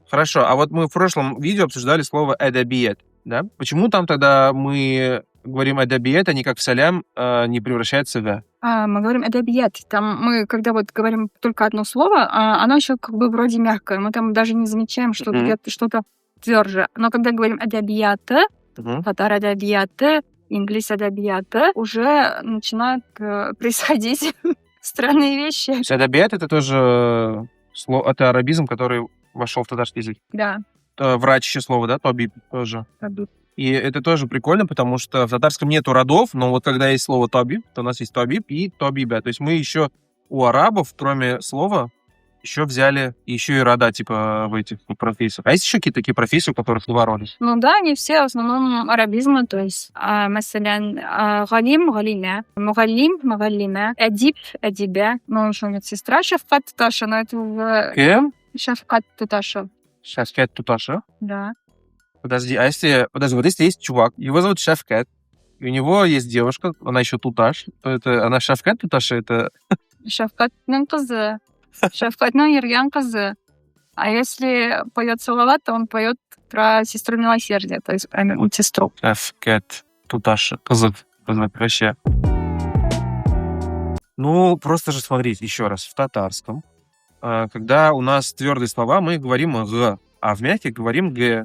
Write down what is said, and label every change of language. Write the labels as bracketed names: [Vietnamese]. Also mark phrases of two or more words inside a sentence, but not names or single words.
[Russian] Хорошо, а вот мы в прошлом видео обсуждали слово эдабиет, да? Почему там тогда мы говорим эдабиет, а не как в салям не превращается в мы говорим эдабиет. Там мы, когда вот говорим только одно слово, оно еще как бы вроде мягкое. Мы там даже не замечаем, что где-то что-то тверже. Но когда говорим эдабияты, [Tatar] татар эдабияты, инглис эдабияты, [Russian] уже начинают происходить странные вещи. Эдабиет — это тоже слово, это арабизм, который вошел в татарский язык. Да. Врач еще слово, да? Табиб тоже. Табиб. И это тоже прикольно, потому что в татарском нету родов, но вот когда есть слово табиб, то у нас есть табиб и табиба. То есть мы еще у арабов, кроме слова, еще взяли еще и рода, типа, в этих профессиях. А есть еще какие-то такие профессии, у которых два рода? Ну да, они все в основном арабизмы, то есть, [Tatar] масалян, галим, галиме, мугаллим, мугаллиме, адиб, адибе, [Russian] ну, еще медсестра, [Tatar] шафкат Туташа, [Russian] но это Кем? [Tatar] Шафкат Туташа. Шафкат Туташа? [Russian] Да. Подожди, вот если есть чувак, его зовут Шафкат, и у него есть девушка, она еще Туташ, то это она Шафкат Туташа, это... [Tatar] Шафкатның кызы. Шафкатның ерген кызы. [Russian] А если поет Салават, то он поет про сестру милосердия, то есть про медсестру. [Tatar] Шафкат Туташа. Кызык. Вообще. [Russian] Ну, просто же смотрите, еще раз, в татарском, когда у нас твердые слова, мы говорим г, а в мягких говорим г.